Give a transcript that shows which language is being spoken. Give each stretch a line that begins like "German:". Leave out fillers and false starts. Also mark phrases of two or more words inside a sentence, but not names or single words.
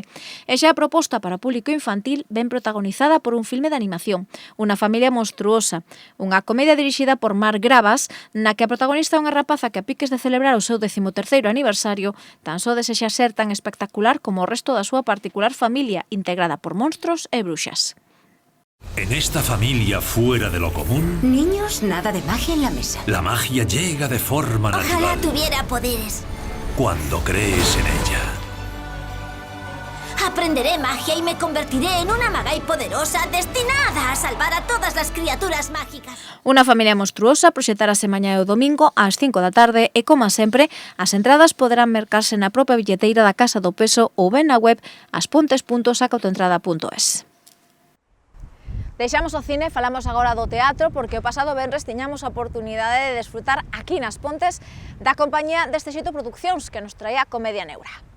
Galician: E xa a proposta para público infantil ven protagonizada por un filme de animación, Unha familia monstruosa, unha comedia dirixida por Marc Gravas, na que a protagonista é unha rapaza que a piques de celebrar o seu 13º aniversario, tan só desexa ser tan espectacular como o resto da súa particular familia, integrada por monstros e bruxas.
Spanish: En esta familia fuera de lo común, Niños, nada de magia en la mesa. la magia llega de forma Ojalá natural tuviera poderes. cuando crees en ella. Aprenderé magia y me convertiré en una magai poderosa destinada a salvar a todas las criaturas mágicas.
Galician: Unha familia monstruosa proxetarase mañá e o domingo ás 5 da tarde e, como sempre, as entradas poderán mercarse na propia billeteira da Casa do Peso ou ben na web aspontes.sacatoentrada.es. Deixamos o cine, falamos agora do teatro, porque o pasado venres tiñamos a oportunidade de desfrutar aquí nas Pontes da compañía deste xeito Produccións, que nos traía Comedia Neura.